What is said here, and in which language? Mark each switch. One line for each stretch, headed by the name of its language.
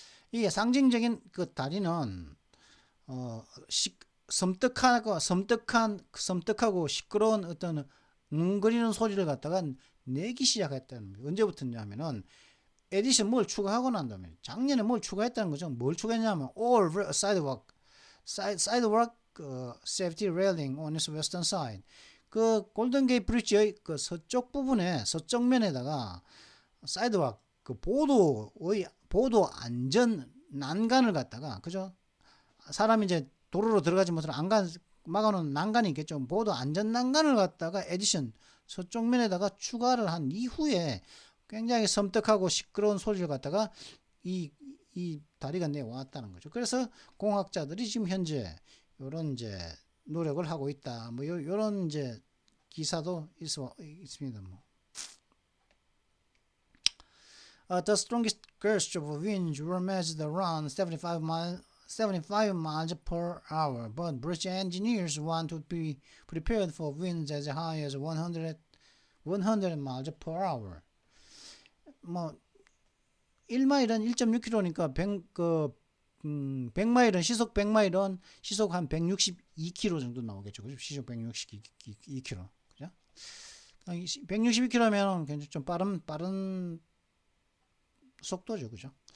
Korean: 이게 상징적인 그 다리는 섬뜩하고 시끄러운 어떤 웅거리는 소리를 갖다가 내기 시작했다는 거예요. 언제부터냐면은 에디션 뭘 추가하고 난 다음에 작년에 뭘 추가했다는 거죠. 뭘 추가했냐면
English: all sidewalk safety railing on its western side.
Korean: 그 골든게이트 브릿지의 그 서쪽 부분에 서쪽면에다가 사이드왁 그 보도 안전 난간을 갖다가 그죠? 사람이 이제 도로로 들어가지 못하는 막아놓은 난간이 있겠죠. 보도 안전 난간을 갖다가 에디션 서쪽면에다가 추가를 한 이후에 굉장히 섬뜩하고 시끄러운 소리를 갖다가 이 다리가 내왔다는 거죠. 그래서 공학자들이 지금 현재 요런 이제 노력을 하고 있다. 뭐 요런 이제 기사도 있습니다. 뭐.
English: The strongest gusts of wind were measured around 75 miles per hour, but bridge engineers want to be prepared for winds as high as 100 miles per hour.
Korean: 뭐 1마일은 1.6km니까 100마일은 시속 100마일은 시속 한 162km 정도 나오겠죠. 그죠? 시속 162km. 그죠? 162km면 굉장히 좀 빠른 속도죠. 그죠?